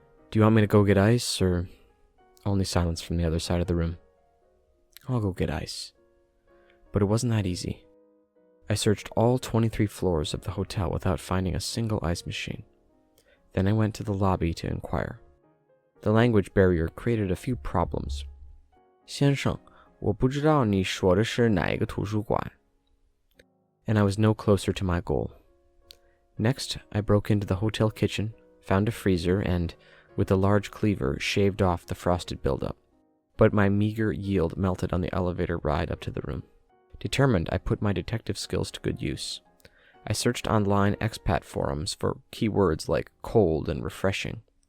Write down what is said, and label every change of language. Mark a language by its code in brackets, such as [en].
[en] Do you want me to go get ice, or... Only silence from the other side of the room. I'll go get ice. But it wasn't that easy. I searched all 23 floors of the hotel without finding a single ice machine. Then I went to the lobby to inquire. The language barrier created a few problems. [zh] 先生，我不知道你说的是哪一个图书馆. [en] And I was no closer to my goal. Next, I broke into the hotel kitchen, found a freezer, and, with a large cleaver, shaved off the frosted buildup. But my meager yield melted on the elevator ride up to the room. Determined, I put my detective skills to good use. I searched online expat forums for keywords like cold and refreshing.